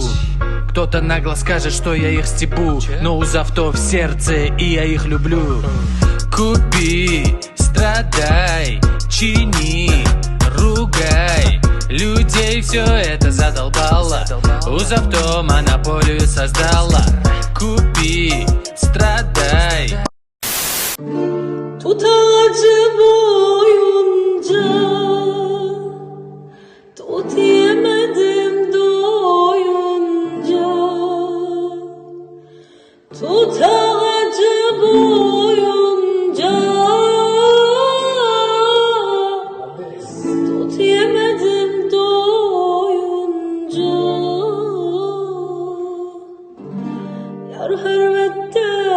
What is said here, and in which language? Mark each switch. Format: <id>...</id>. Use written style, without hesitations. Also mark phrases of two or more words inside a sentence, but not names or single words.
<ru>Кто-то нагло скажет, что я их стебу, но УЗАВТО в сердце, и я их люблю. Купи, страдай, чини, ругай. Людей все это задолбало. УЗАВТО монополию создала. Купи, страдай.</ru> <tr>Tut ağacı boyunca tut yemedim doyunca. Tut ağacı boyunca tut yemedim doyunca. Yar hürmette</tr>